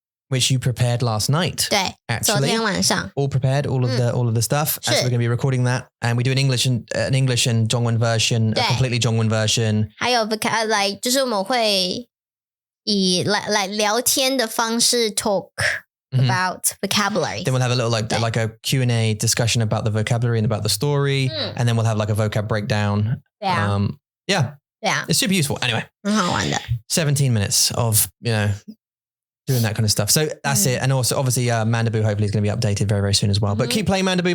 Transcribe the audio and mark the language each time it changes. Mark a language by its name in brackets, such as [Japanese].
[English] Which you prepared last night. [Chinese] 对 [English] actually. [Chinese] 昨天晚上 [English] All prepared, all of the stuff. So we're going to be recording that. And we do an English and Zhongwen version, a completely Zhongwen version. [Chinese] 还有 like 就是我们会以来聊天的方式 [English] talk about vocabulary. Then we'll have a little like a Q&A discussion about the vocabulary and about the story. And then we'll have like a vocab breakdown. Yeah. It's super useful. Anyway. [Chinese] 很好玩的 [English] 17 minutes of, doing that kind of stuff. So that's it. And also obviously Mandaboo hopefully is going to be updated very, very soon as well. But keep playing Mandaboo.